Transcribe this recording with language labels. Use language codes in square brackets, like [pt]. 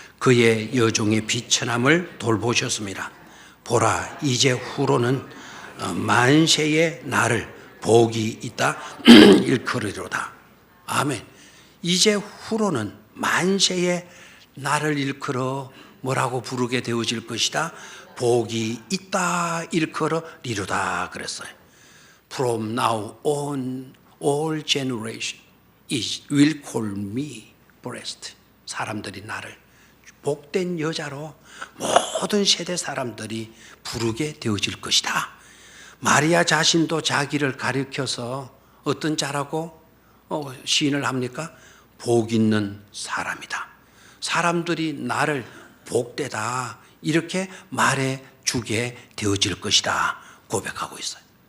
[ko] 그의 여종의 비천함을 돌보셨습니다. 보라, 이제 후로는 만세의 날을 복이 있다 일컬으리로다. 아멘. 이제 후로는 만세의 날을 일컬어 뭐라고 부르게 되어질 것이다. 복이 있다 일컬으리로다 그랬어요. [en] From now on, all generation will call me blessed. [ko] 사람들이 나를 복된 여자로 모든 세대 사람들이 부르게 되어질 것이다. 마리아 자신도 자기를 가리켜서 어떤 자라고 시인을 합니까? 복 있는 사람이다. 사람들이 나를 복되다 이렇게 말해 주게 되어질 것이다 고백하고 있어요.